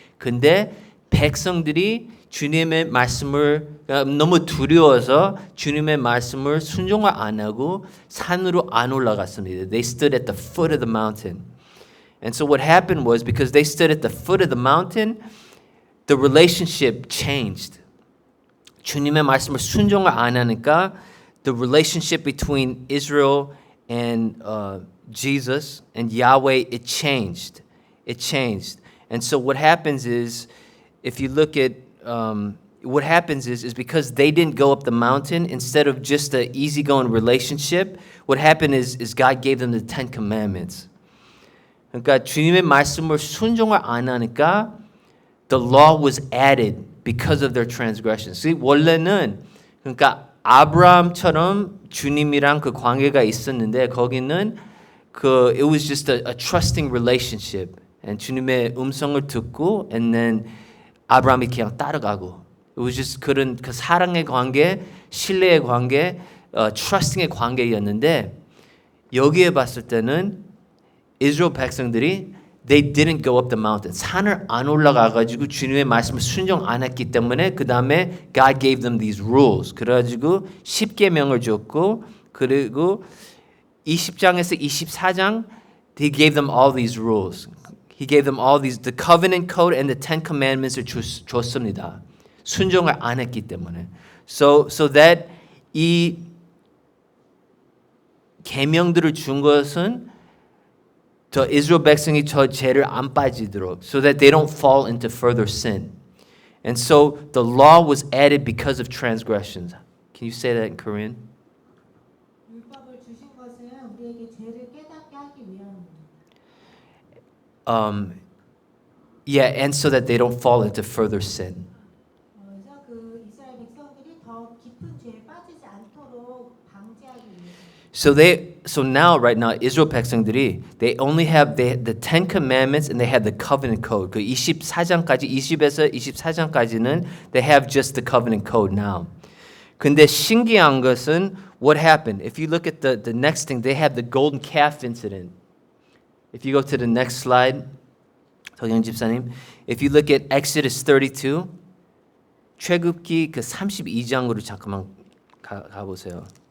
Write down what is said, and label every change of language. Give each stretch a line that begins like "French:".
Korean: 근데 백성들이 주님의 말씀을 너무 두려워서 주님의 말씀을 순종을 안 하고 산으로 안 올라갔습니다.
English: They stood at the foot of the mountain. And so what happened was because they stood at the foot of the mountain, the relationship changed.
Korean: 주님의 말씀을 순종을 안 하니까
English: the relationship between Israel and Jesus and Yahweh, it changed. It changed. And so what happens is, if you look at what happens is because they didn't go up the mountain, instead of just an easygoing relationship, what happened is God gave them the Ten Commandments.
Korean: 그러니까 주님의 말씀을 순종을 안 하니까
English: the law was added because of their transgressions.
Korean: 원래는 그러니까 아브라함처럼 주님이랑 그 관계가 있었는데 거기는
English: it was just a trusting relationship.
Korean: And 주님의 음성을 듣고 and then 아브라함이 그냥 따라가고. It was just 그런 그 사랑의 관계, 신뢰의 관계, trusting의 관계였는데 여기에 봤을 때는 이스라엘 백성들이
English: they didn't go up the mountain.
Korean: 산을 안 올라가가지고 주님의 말씀을 순종 안 했기 때문에 그 다음에
English: God gave them these rules.
Korean: 그래가지고 10계명을 줬고 그리고 20장에서 24장
English: He gave them all these rules. He gave them all these, the covenant code and the Ten Commandments을 줬습니다.
Korean: 순종을 안 했기 때문에. So that 이 계명들을 준 것은 저 이스라엘 백성이 저 죄를 안 빠지도록,
English: so that they don't fall into further sin. And so the law was added because of transgressions. Can you say that in Korean?
Korean: 율법을 주신 것은 우리에게 죄를 깨닫게 하기 위함입니다.
English: Yeah, and so that they don't fall into further sin.
Korean: 그래서 그 이스라엘 백성들이 더 깊은 죄에 빠지지 않도록 방지하기 위해서.
English: So now, right now, Israel 백성들이 they only have the Ten Commandments and they have the covenant code.
Korean: 그 24장까지 20에서 24장까지는
English: they have just the covenant code now.
Korean: 근데 신기한 것은
English: what happened? If you look at the next thing, they have the golden calf incident. If you go to the next slide, 덕영 집사님, if you look at Exodus 32,
Korean: 출애굽기 그 32장으로 잠깐만 가보세요.